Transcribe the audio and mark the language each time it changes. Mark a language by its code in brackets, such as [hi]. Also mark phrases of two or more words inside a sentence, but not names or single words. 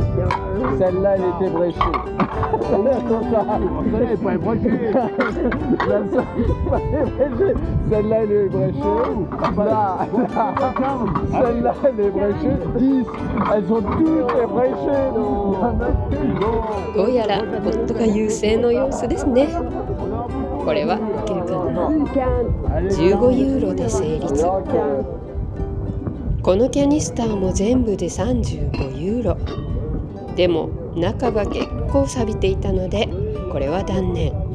[fr] Celle-là, elle était bréchée. Celle-là, elle n'est pas bréchée. Celle-là, elle est bréchée. Là, celle-là, elle est bréchée. 10. Elles sont toutes bréchées. [ja] どうやら夫が優勢の様子ですね。これはいけるかな。15ユーロで成立。このキャニスターも全部で35ユーロ。でも中が結構錆びていたのでこれは断念。